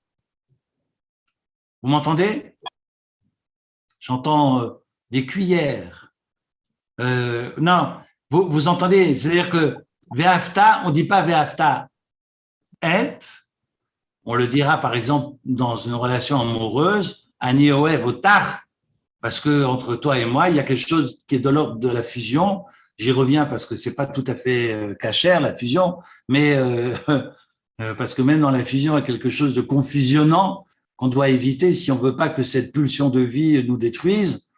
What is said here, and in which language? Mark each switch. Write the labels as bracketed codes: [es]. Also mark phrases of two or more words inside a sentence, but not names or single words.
[fr] Vous m'entendez? J'entends des cuillères. Non, vous entendez? C'est-à-dire que ve'afta, on ne dit pas [he] ואהבת את. [fr] On le dira, par exemple, dans une relation amoureuse, [he] אני אוהב אותך, [fr] parce que entre toi et moi, il y a quelque chose qui est de l'ordre de la fusion. J'y reviens parce que c'est pas tout à fait cachère, la fusion, mais parce que même dans la fusion, il y a quelque chose de confusionnant qu'on doit éviter si on veut pas que cette pulsion de vie nous détruise.